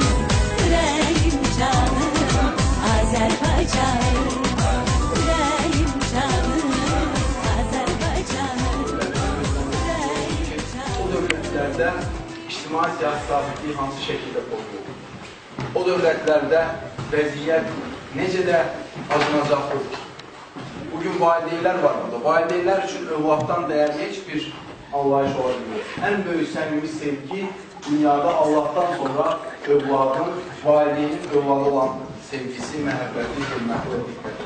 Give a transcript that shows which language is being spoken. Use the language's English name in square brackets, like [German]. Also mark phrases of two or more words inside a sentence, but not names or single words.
[Turkish] Yüreğim canım Azerbaycanım. Yüreğim canım Azerbaycanım. Yüreğim [Azerbaijani] O dövlətlerde ictimai siyasi sabitliği hansı şekilde oluyor? O dövlətlerde vəziyyət necə də acınacaqlıdır. Bugün valideynlər var burada. Valideynlər üçün övladdan dəyərli heç bir anlayış ola bilmir. En böyük səmimi sevgi dünyada Allah'tan sonra övladın, valideynin övladı olan sevgisi, məhəbbəti, hörməti və diqqəti.